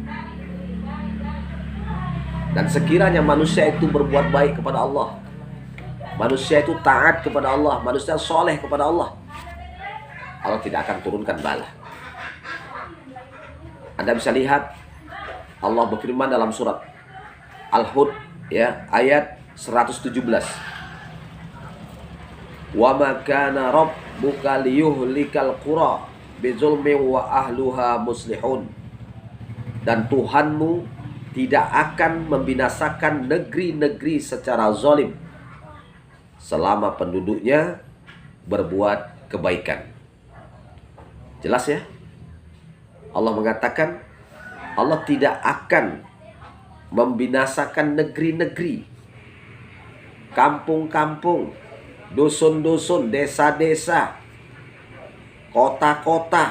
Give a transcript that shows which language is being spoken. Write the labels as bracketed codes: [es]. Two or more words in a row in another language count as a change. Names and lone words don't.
[id] Dan sekiranya manusia itu berbuat baik kepada Allah, manusia itu taat kepada Allah, manusia soleh kepada Allah, Allah tidak akan turunkan bala. Anda bisa lihat Allah berfirman dalam surat Al-Hud, ya, ayat 117. [ar] وما كان ربك ليهلك القرى بظلم وأهلها مصلحون. [id] Dan Tuhanmu tidak akan membinasakan negeri-negeri secara zalim selama penduduknya berbuat kebaikan. Jelas ya? Allah mengatakan Allah tidak akan membinasakan negeri-negeri, kampung-kampung, dusun-dusun, desa-desa, kota-kota.